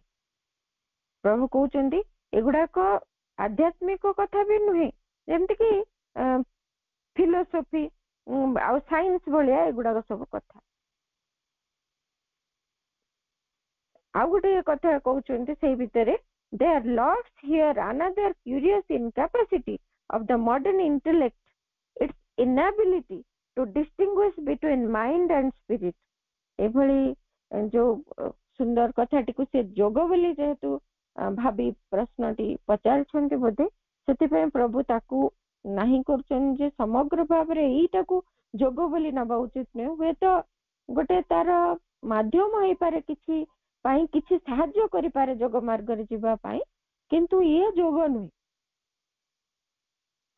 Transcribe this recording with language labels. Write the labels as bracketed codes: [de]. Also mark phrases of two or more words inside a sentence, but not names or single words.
[or] ପ୍ରଭୁ କହୁଛନ୍ତି ଏଗୁଡାକ ଆଧ୍ୟାତ୍ମିକ କଥା ବି ନୁହେଁ, ଯେମିତିକି ଫିଲୋସଫି ଆଉ ସାଇନ୍ସ ଭଳିଆ ଏଗୁଡାକ ସବୁ କଥା। ଆଉ ଗୋଟେ କଥା କହୁଛନ୍ତି ସେଇ ଭିତରେ, [en] there lurks here another curious incapacity of the modern intellect, its inability to distinguish between mind and spirit. [or] ଏଭଳି ଯୋଉ ସୁନ୍ଦର କଥାଟିକୁ ସେ ଯୋଗ ବୋଲି ଯେହେତୁ ଭାବି ପ୍ରଶ୍ନଟି ପଚାରିଛନ୍ତି ବୋଧେ, ସେଥିପାଇଁ ପ୍ରଭୁ ତାକୁ ନାହିଁ କରୁଛନ୍ତି ଯେ ସମଗ୍ର ଭାବରେ ଏଇଟାକୁ ଯୋଗ ବୋଲି ନେବା ଉଚିତ ନୁହେଁ। ହୁଏତ ଗୋଟେ ତାର ମାଧ୍ୟମ ହେଇପାରେ, କିଛି ପାଇଁ କିଛି ସାହାଯ୍ୟ କରିପାରେ ଯୋଗ ମାର୍ଗରେ ଯିବା ପାଇଁ, କିନ୍ତୁ ଇଏ ଯୋଗ ନୁହେଁ।